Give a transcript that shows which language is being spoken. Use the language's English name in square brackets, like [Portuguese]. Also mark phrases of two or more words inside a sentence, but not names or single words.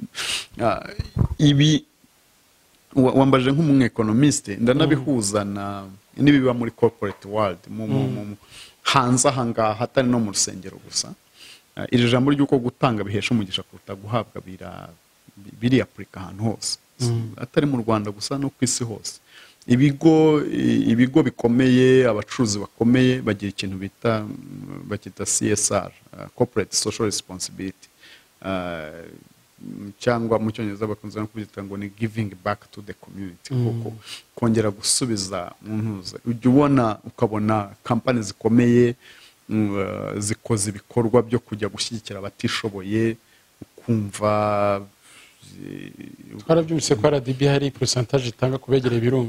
[Kinyarwanda] Ibi wambaje nk'umu-economiste, ndanabihuza n'ibiba muri [English] corporate world, [Kinyarwanda] hanze ahangaha, hatari no mu rusengero gusa. Iri jambo ry'uko gutanga bihesha umugisha kuruta guhabwa biri apurika ahantu hose, atari mu Rwanda gusa, no ku isi hose. Ibigo bikomeye, abacuruzi bakomeye bagira ikintu bakita CSR, [English] corporate social responsibility, [Kinyarwanda] cyangwa mu cyongereza bakunze no kubyita ngo ni [English] giving back to the community, [Kinyarwanda] kuko kongera gusubiza mu ntuza. Ujya ukabona kampani zikomeye zikoze ibikorwa byo kujya gushyigikira abatishoboye, ukumva twarabyumvise ko RDB hari percentage itanga kubegereye ibirunga,